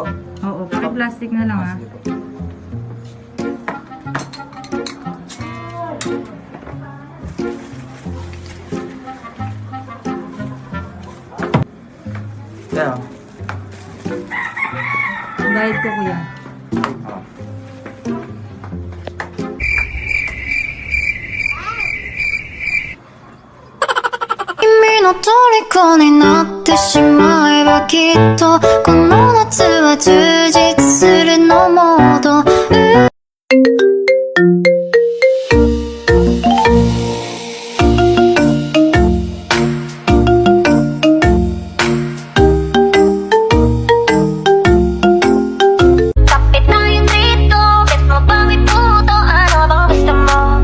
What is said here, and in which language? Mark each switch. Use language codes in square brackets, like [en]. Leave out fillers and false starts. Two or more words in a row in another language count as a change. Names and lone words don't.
[tl] Oo, paki-plastic na lang Sige po. Kaya, Bayad ko, kuya. [ja] Kimiの虜になってしまえばきっとこの夏は充実するのモード [tl] Kapit tayo dito, bet mo bang iputo ano bang gusto mo?